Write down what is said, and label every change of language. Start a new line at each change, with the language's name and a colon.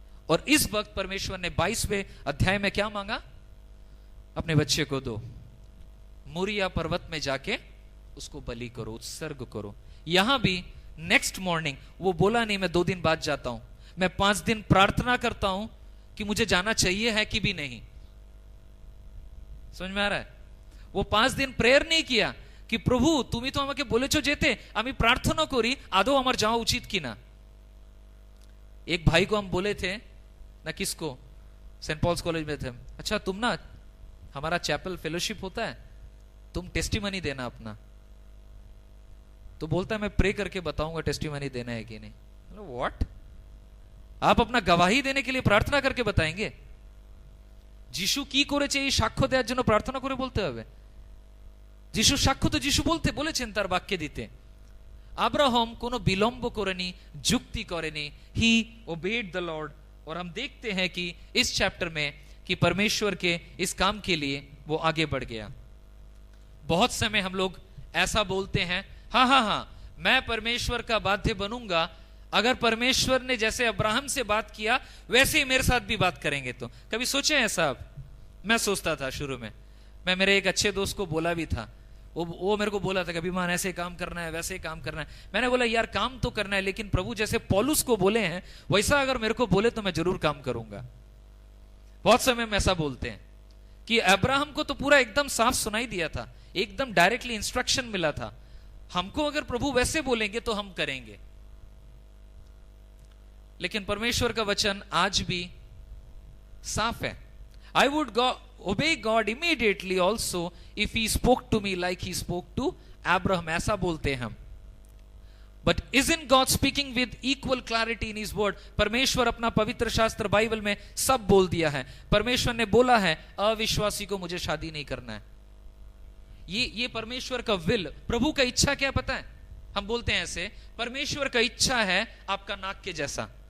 Hindi: और इस वक्त परमेश्वर ने 22वें अध्याय में क्या मांगा? अपने बच्चे को दो, मोरिया पर्वत में जाके उसको बलि करो, उत्सर्ग करो। यहां भी नेक्स्ट मॉर्निंग वो बोला नहीं मैं 2 दिन बाद जाता हूं, मैं 5 दिन प्रार्थना करता हूं कि मुझे जाना चाहिए है कि भी नहीं। समझ में आ रहा है? वो 5 दिन प्रेयर नहीं किया कि प्रभु तुम्ही तो
Bangla: আমাকে বলেছো যেতে, আমি প্রার্থনা করি আদৌ আমার যাওয়া উচিত কিনা।
Hindi: एक भाई को हम बोले थे ना, किसको, सेंट पॉल्स कॉलेज में थे, अच्छा तुम ना, हमारा चैपल फेलोशिप होता है, तुम टेस्टिमनी देना अपना। तो बोलता है मैं प्रे करके बताऊंगा टेस्टिमनी देना है कि नहीं। व्हाट? आप अपना गवाही देने के लिए प्रार्थना करके बताएंगे?
Bangla: যিশু কি করেছে এই সাক্ষ্য দেওয়ার জন্য প্রার্থনা করে বলতে হবে? যিশু সাক্ষ্য তো যিশু বলেছেন তার বাক্যে দিতে। अब्राहम कोनो विलंब करेनी, जुक्ति करेनी,
English: He obeyed the Lord.
Hindi: और हम देखते हैं कि इस चैप्टर में कि परमेश्वर के इस काम के लिए वो आगे बढ़ गया। बहुत समय हम लोग ऐसा बोलते हैं, हाँ हाँ हाँ मैं परमेश्वर का बाध्य बनूंगा, अगर परमेश्वर ने जैसे अब्राहम से बात किया वैसे ही मेरे साथ भी बात करेंगे तो। कभी सोचे हैं साहब? मैं सोचता था शुरू में, मैं मेरे एक अच्छे दोस्त को बोला भी था, वो मेरे को बोला था कभी मान ऐसे काम करना है, वैसे काम करना है। मैंने बोला यार काम तो करना है, लेकिन प्रभु जैसे पौलुस को बोले हैं वैसा अगर मेरे को बोले तो मैं जरूर काम करूंगा। बहुत समय में ऐसा बोलते हैं कि अब्राहम को तो पूरा एकदम साफ सुनाई दिया था, एकदम डायरेक्टली इंस्ट्रक्शन मिला था, हमको अगर प्रभु वैसे बोलेंगे तो हम करेंगे। लेकिन परमेश्वर का वचन आज भी साफ है।
English: I would obey God immediately also if he spoke to me like he spoke to Abraham,
Hindi: ऐसा बोलते हैं हम।
English: But isn't God speaking with equal clarity in his word?
Hindi: परमेश्वर अपना पवित्र शास्त्र बाइबल में सब बोल दिया है। परमेश्वर ने बोला है अविश्वासी को मुझे शादी नहीं करना है। ये परमेश्वर का विल, प्रभु का इच्छा क्या पता है? हम बोलते हैं ऐसे, परमेश्वर का इच्छा है आपका नाक के जैसा।